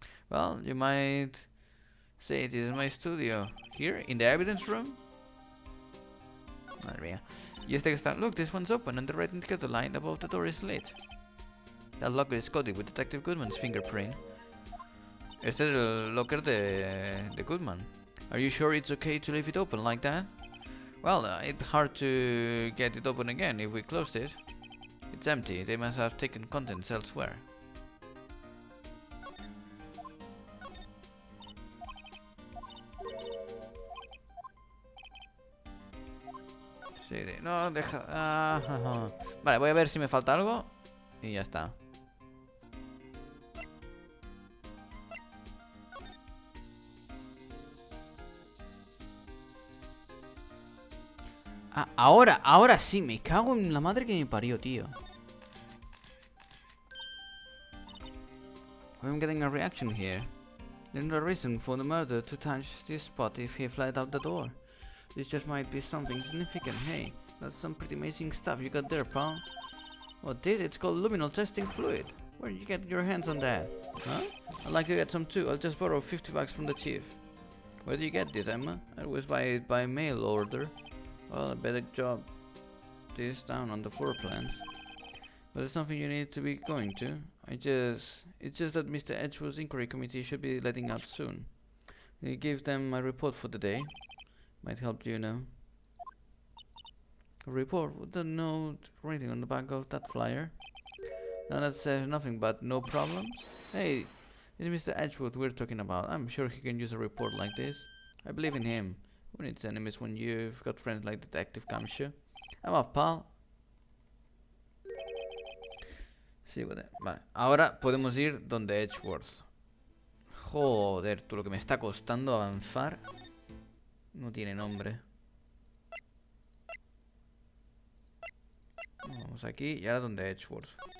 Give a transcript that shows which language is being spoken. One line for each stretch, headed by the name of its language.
English: Well, you might say this is my studio. Here, in the evidence room?
Spanish: Madre mía. Y este que está...
English: Look, this one's open and the red indicator light above the door is lit. That locker is coated with Detective Goodman's fingerprint.
Spanish: Este es el locker de Goodman.
English: Are you sure it's okay to leave it open like that? Well, it's hard to get it open again if we closed it. It's empty. They must have taken contents elsewhere.
Spanish: Sí, no, deja... Vale, voy a ver si me falta algo. Y ya está. Ah, ahora sí, me cago en la madre que me parió, tío.
English: I'm getting a reaction here. There's no reason for the murderer to touch this spot if he fled out the door. This just might be something significant. Hey, that's some pretty amazing stuff you got there, pal. What this? It's called luminol testing fluid. Where did you get your hands on that? Huh? I'd like to get some too. I'll just borrow 50 bucks from the chief. Where did you get this, Emma? I was buy it by mail order. Well, I better jot this down on the floor plans. Was it something you need to be going to? It's just that Mr. Edgeworth's inquiry committee should be letting out soon. You give them my report for the day. Might help you know. A report with the note writing on the back of that flyer. Now that says nothing but no problems. Hey, it's Mr. Edgeworth we're talking about. I'm sure he can use a report like this. I believe in him. Who needs enemies when you've got friends like Detective Camshaw? I'm up, pal.
Spanish: Sí, vale. Ahora podemos ir donde Edgeworth. Joder, tú, lo que me está costando avanzar. No tiene nombre. Vamos aquí y ahora donde Edgeworth.